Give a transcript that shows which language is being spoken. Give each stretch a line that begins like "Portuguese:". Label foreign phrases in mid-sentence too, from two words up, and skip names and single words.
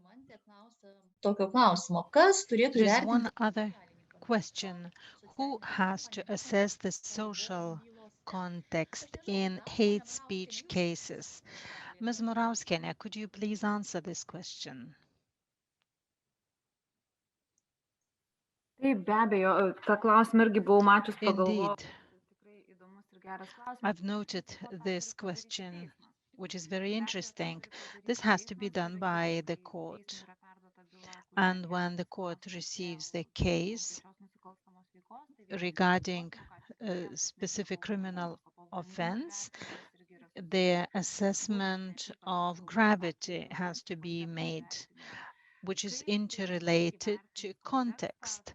English: There is one other question. Who has to assess the social context in hate speech cases? Ms. Murauskienė, could you please answer this question?
Lithuanian: Taip, be abejo, tą klausimą irgi buvau mačius pagalvojau.
English: I've noted this question, which is very interesting. This has to be done by the court. And when the court receives the case regarding a specific criminal offense, the assessment of gravity has to be made, which is interrelated to context.